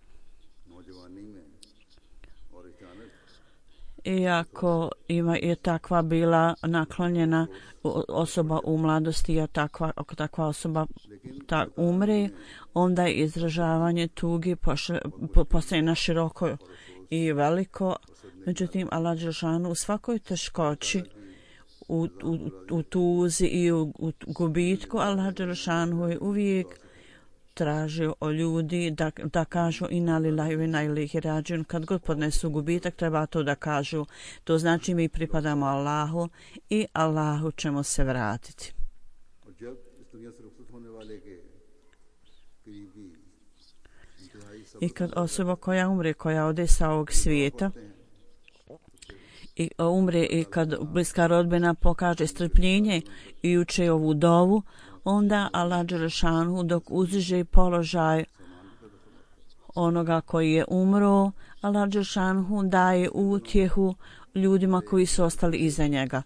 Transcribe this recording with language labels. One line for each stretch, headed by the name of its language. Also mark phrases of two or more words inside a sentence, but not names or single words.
Bosnian: Iako je takva bila naklonjena osoba u mladosti, ako takva osoba umre, onda je izražavanje tuge postaje na široko i veliko. Međutim,
Arabic: الله جل شأنه
Bosnian: u svakoj teškoći, u tuzi i u gubitku,
Arabic: الله جل شأنه
Bosnian: je uvijek tražio o ljudi da kažu
Arabic: إنا لله وإنا إليه راجعون.
Bosnian: Kad god podnesu gubitak, treba to da kažu. To znači mi pripadamo Allahu i Allahu ćemo se vratiti. I kad osoba koja umre, koja ode sa ovog svijeta i umre, i kad bliska rodbina pokaže strpljenje i uče ovu dovu, onda
Arabic: الله جل شأنه
Bosnian: dok uzdiže položaj onoga koji je umro,
Arabic: الله جل شأنه
Bosnian: daje utjehu ljudima koji su ostali iza njega.